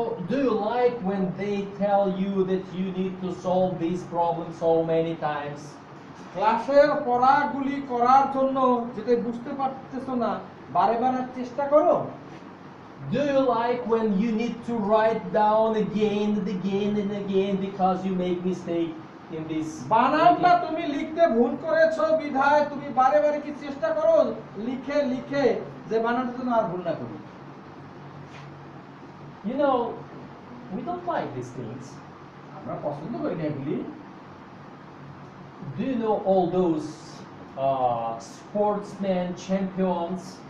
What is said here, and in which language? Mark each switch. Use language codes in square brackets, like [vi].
[en] Do you like when they tell you that you need to solve this problem so many times? [bn] ক্লাসের পড়াগুলি করার জন্য যেটা বুঝতে পারতেছো না বারে বারে চেষ্টা করো? [en] Do you like when you need to write down again and again and again because you make mistake in this? [bn] বানানটা তুমি লিখতে ভুল করেছো বিধায় তুমি বারে বারে কি চেষ্টা করো লিখে লিখে যে বানানটা তুমি আর ভুল না করি? [en] You know, we don't like these things. [bn] আমরা পছন্দ করি না এগুলি। [en] Do you know all those sportsmen, champions?